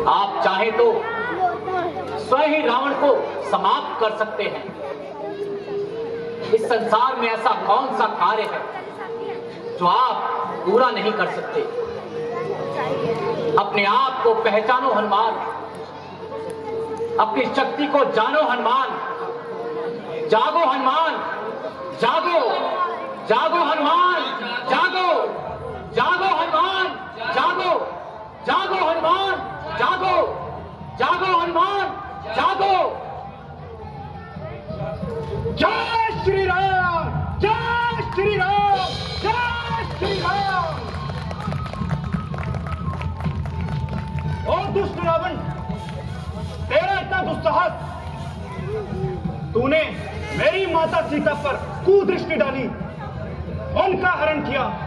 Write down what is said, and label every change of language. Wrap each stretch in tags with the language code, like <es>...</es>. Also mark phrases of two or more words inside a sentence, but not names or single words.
<hi>आप चाहे तो स्वयं ही रावण को समाप्त कर सकते हैं। इस संसार में ऐसा कौन सा कार्य है जो आप पूरा नहीं कर सकते? अपने आप को पहचानो हनुमान, अपनी शक्ति को जानो हनुमान। जागो हनुमान, जागो, जागो हनुमान, जागो, जागो हनुमान, जागो, जागो हनुमान, जागो, जागो हनुमान, जागो। जय श्री राम, जय श्री राम, जय श्री राम। और दुष्ट रावण, तेरा इतना दुस्साहस, तूने मेरी माता सीता पर कुदृष्टि डाली, उनका हरण किया।</hi>